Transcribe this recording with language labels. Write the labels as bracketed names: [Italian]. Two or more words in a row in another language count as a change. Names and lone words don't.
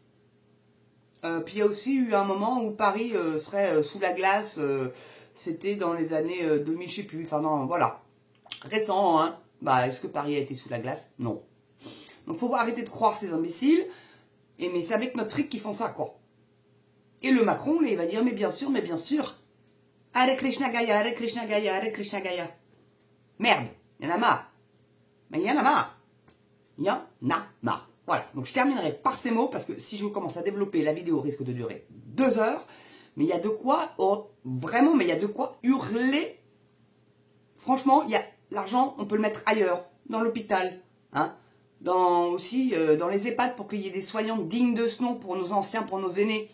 [French] Puis il y a aussi eu un moment où Paris serait sous la glace. C'était dans les années 2000, je sais plus. Enfin non, voilà. Récent, hein. Bah, est-ce que Paris a été sous la glace? Non. Donc faut arrêter de croire ces imbéciles. Mais c'est avec notre fric qu'ils font ça, quoi. Et le Macron, là, il va dire, mais bien sûr, Hare Krishna Gaya, Hare Krishna Gaya, Hare Krishna Gaya. Merde, il y en a marre. Mais il y en a marre. Il y en a marre. Voilà, donc je terminerai par ces mots, parce que si je commence à développer, la vidéo risque de durer 2 heures. Mais il y a de quoi, vraiment, mais il y a de quoi hurler. Franchement, il y a l'argent, on peut le mettre ailleurs, dans l'hôpital, hein, aussi dans les EHPAD, pour qu'il y ait des soignants dignes de ce nom pour nos anciens, pour nos aînés.